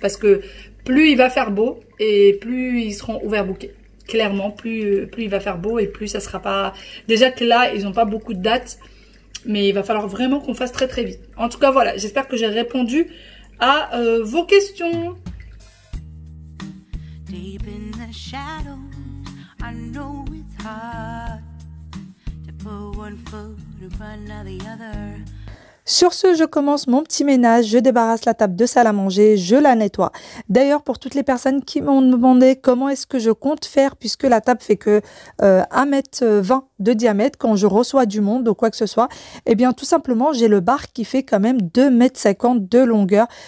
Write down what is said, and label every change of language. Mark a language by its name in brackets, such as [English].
[French] Parce que plus il va faire beau et plus ils seront ouverts bouquets. Clairement, plus il va faire beau et plus ça sera pas... Déjà que là, ils ont pas beaucoup de dates. Mais il va falloir vraiment qu'on fasse très, très vite. En tout cas, voilà. J'espère que j'ai répondu à vos questions. [English] Deep in the shadows, I know it's hard to put one foot in front of the other. [French] Sur ce, je commence mon petit ménage, je débarrasse la table de salle à manger, je la nettoie. D'ailleurs, pour toutes les personnes qui m'ont demandé comment est-ce que je compte faire, puisque la table fait que 1,20 m de diamètre quand je reçois du monde ou quoi que ce soit, eh bien tout simplement, j'ai le bar qui fait quand même 2,50 m de longueur.